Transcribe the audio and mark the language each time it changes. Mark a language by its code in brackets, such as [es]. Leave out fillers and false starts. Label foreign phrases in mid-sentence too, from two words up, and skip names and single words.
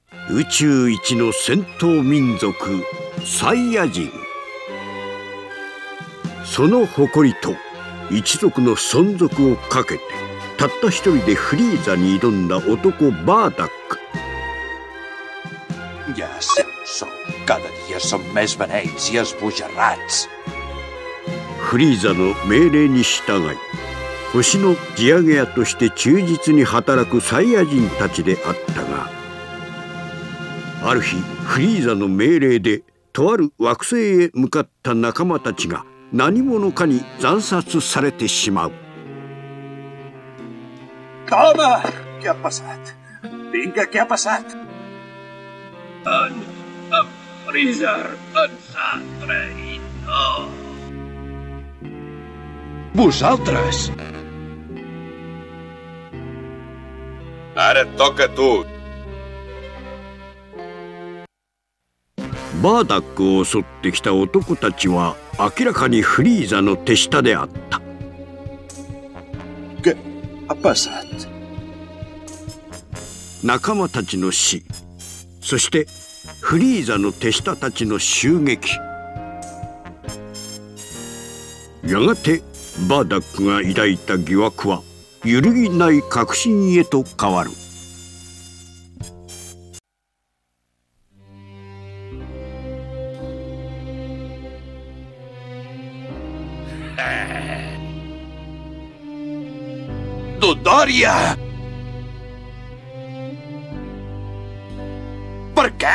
[ja] 宇宙一の戦闘民族サイヤ人。その誇りと一族の存続をかけてたった一人でフリーザに挑んだ男バーダック。 [ca] Ja sé on som. Cada dia som més beneits i esbojarrats. [ja] フリーザの命令に従い星の地上げ屋として忠実に働くサイヤ人たちであったが、ある日フリーザの命令でとある惑星へ向かった仲間たちが何者かに惨殺されてしまう。 [ca] Home! Què ha passat? Vinga, què ha passat? En Freezer ens ha traït. Oh. Vosaltres! Ara et toca a tu. [ja] バーダックを襲ってきた男たちは明らかにフリーザの手下であった。 [ca] Què ha passat? [ja] 仲間たちの死、そしてフリーザの手下たちの襲撃。やがてバーダックが抱いた疑惑は揺るぎない確信へと変わる。 [ca] Dodòria! Per què?